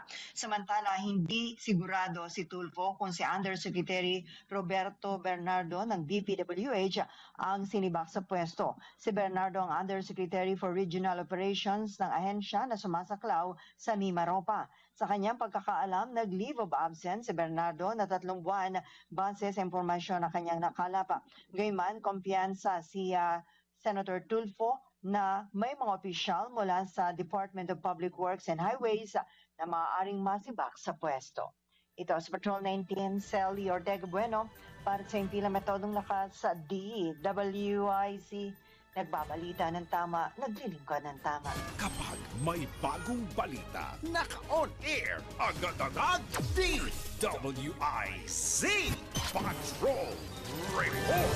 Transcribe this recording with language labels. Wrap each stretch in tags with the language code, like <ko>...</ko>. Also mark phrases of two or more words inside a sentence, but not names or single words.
<tl>Samantala, hindi sigurado si Tulfo kung si Undersecretary Roberto Bernardo ng DPWH ang sinibak sa pwesto. Si Bernardo ang Undersecretary for Regional Operations ng ahensya na sumasaklaw sa Mimaropa. Sa kanyang pagkakaalam, nag-</tl> <en>leave of absence</en> <tl>si Bernardo na 3 buwan base sa impormasyon na kanyang nakalap. Gayman, kumpiyansa si Senator Tulfo na may mga opisyal mula sa Department of Public Works and Highways na maaaring masibak sa pwesto. Ito sa Patrol 19, Sally Ortega Bueno para sa Impila Metodong Lakas sa DWIC. Nagbabalita ng tama, naglilingkod ng tama. Kapag may bagong balita, naka-</tl> <en>on air,</en> <tl>agad-agad, DWIC Patrol Report!</tl>